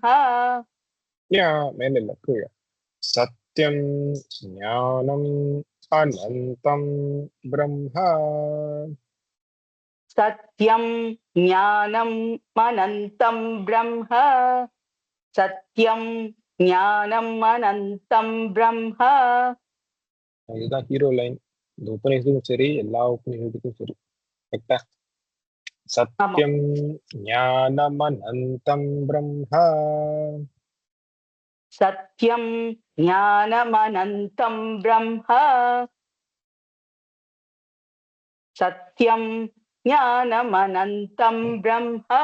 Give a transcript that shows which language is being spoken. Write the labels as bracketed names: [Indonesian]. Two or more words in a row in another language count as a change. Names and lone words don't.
[Sanskrit] मेनिल्ल कீழ सत्यं ज्ञानम् अनन्तं ब्रह्म सत्यं ज्ञानम् अनन्तं ब्रह्म सत्यं ज्ञानम् अनन्तं ब्रह्म [Tamil] இதுதான் [English] hero line [Tamil] இந்த உபநிஷத்துக்கும் சரி எல்லா உபநிஷத்துக்கும் சரி கரெக்டா [Sanskrit] सत्यं ज्ञानमनन्तं ब्रह्म सत्यं ज्ञानमनन्तं ब्रह्म सत्यं ज्ञानमनन्तं ब्रह्म